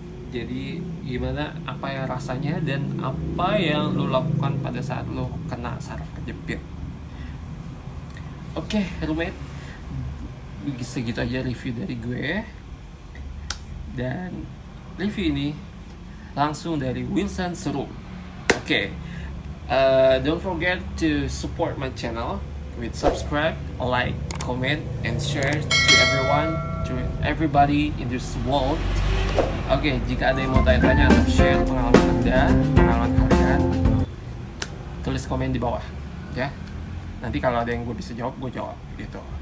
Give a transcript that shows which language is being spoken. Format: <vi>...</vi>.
<id>Jadi gimana, apa ya rasanya, dan apa yang lo lakukan pada saat lo kena saraf kejepit. Oke, roommate, segitu aja review dari gue. Dan review ini langsung dari Wilson Serum.</id> <en>Oke, don't forget to support my channel with subscribe, like, comment, and share to everybody in this world.</en> <id>Oke, jika ada yang mau tanya-tanya atau share pengalaman kalian, tulis komen di bawah ya. Nanti kalau ada yang gue bisa jawab, gue jawab gitu.</id>